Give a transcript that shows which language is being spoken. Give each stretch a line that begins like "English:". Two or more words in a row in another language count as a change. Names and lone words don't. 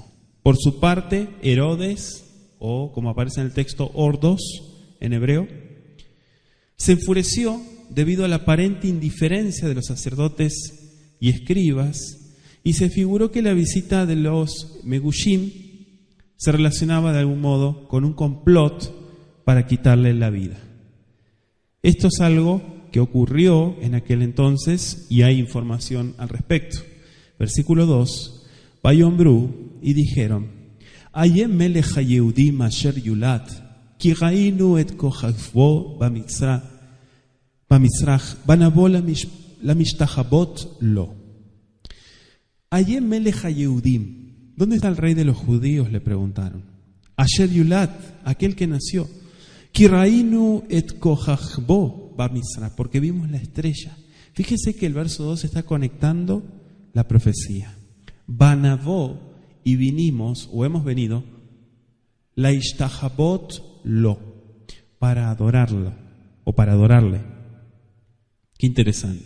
Spanish: Por su parte, Herodes, o como aparece en el texto, Ordos, en hebreo, se enfureció debido a la aparente indiferencia de los sacerdotes y escribas, y se figuró que la visita de los Megushim se relacionaba de algún modo con un complot para quitarle la vida. Esto es algo que ocurrió en aquel entonces y hay información al respecto. Versículo 2, Vayombru, y dijeron,
Hebrew: איה מלך היהודים אשר יולד כי ראינו את כוכבו במזרח ובאנו להשתחוות לו. איה מלך היהודים,
Spanish: ¿dónde está el rey de los judíos?, le preguntaron.
Hebrew: אשר יולד,
Spanish: aquel que nació.
Hebrew: כי ראינו את כוכבו במזרח,
Spanish: porque vimos la estrella. Fíjese que el verso 2 está conectando la profecía. Banavó, y vinimos, o hemos venido,
Hebrew: להשתחוות לו,
Spanish: para adorarlo, o para adorarle. Qué interesante.